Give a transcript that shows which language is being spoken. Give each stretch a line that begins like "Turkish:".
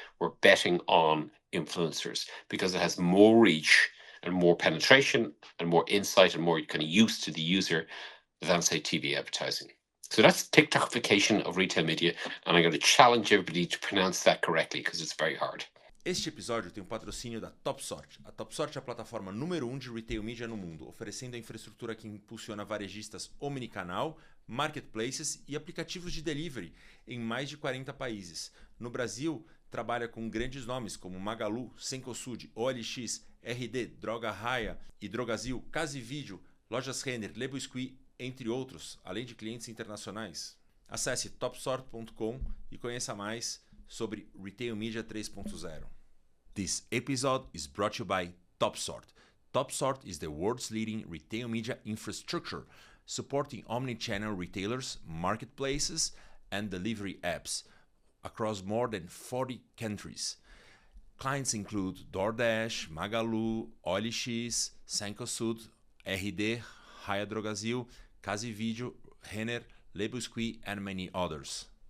English: We're betting on influencers because it has more reach and more penetration and more insight and more kind of use to the user than, say, TV advertising. So that's TikTokification of retail media, and I'm going to challenge everybody to pronounce that correctly, because it's very hard.
Portuguese: Este episódio tem o patrocínio da TopSort. A TopSort é a plataforma número 1 de retail media no mundo, oferecendo a infraestrutura que impulsiona varejistas omnicanal, marketplaces e aplicativos de delivery em mais de 40 países. No Brasil, trabalha com grandes nomes como Magalu, Cencosud, OLX, RD, Droga Raia e Drogasil, Casa e Vídeo, Lojas Renner, Le Biscuit, entre outros, além de clientes internacionais. Acesse topsort.com e conheça mais sobre Retail Media 3.0.
English: This episode is brought to you by TopSort. TopSort is the world's leading retail media infrastructure, supporting omni-channel retailers, marketplaces, and delivery apps across more than 40 countries. Clients include DoorDash, Magalu, OLX, Cencosud, RD, Raia Drogasil, Casa e Vídeo, Renner, Le Biscuit, and many others.